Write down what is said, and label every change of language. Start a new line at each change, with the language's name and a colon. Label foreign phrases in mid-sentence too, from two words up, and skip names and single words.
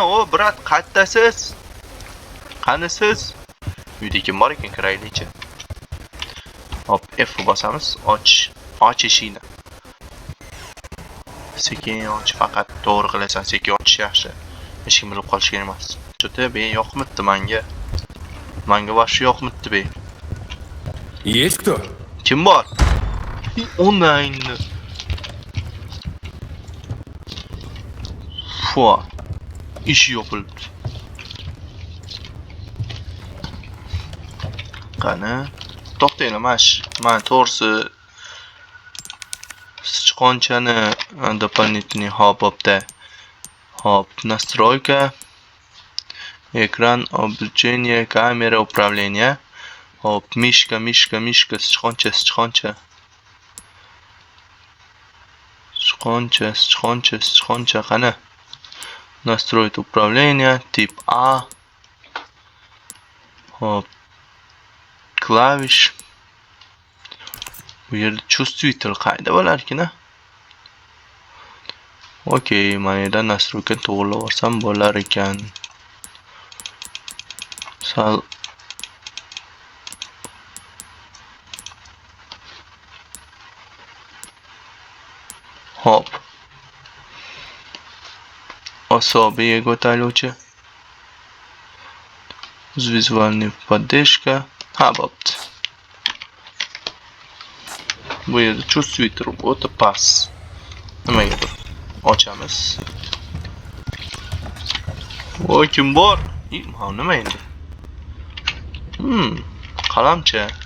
Uzbek: Brat, qaydasiz? Qanisiz? Uyda kim bor ekan, kiraylikchi. Hop, F bosamiz. Och eshikni. Sekin och, faqat to'g'ri qilasan, sekin ochish yaxshi. Hech kim bilib qolish kerak emas. Что-то be yoqmabdi menga. Menga вообще yoqmabdi be.
Russian: Есть кто?
Uzbek: Kim bor? Onayni. Fu. Ish yopilibdi. Qani? To'xtanglar, men to'g'risi sichqonchani дополнительный hopda.
Russian: Hop, настройка. Ekran, обучение, kamera, управление.
Uzbek: Hop, mishka, sichqoncha. Sichqoncha, qani?
Russian: Настроить управление, tip A.
Uzbek: Hop. Klavish. Bu yerda чувствитель qayda bo'larkin-a? Okey, mana yerda настройка to'g'rilab olsam bo'lar ekan. Sal Hop.
Russian: Особые готовлючи. Визуальная поддержка.
Uzbek: Bo'pti. Bu yerda чувствитель o'ta past. Nimagadir ochamiz. Voy, kim bor? Ha, nima endi? Qalamcha.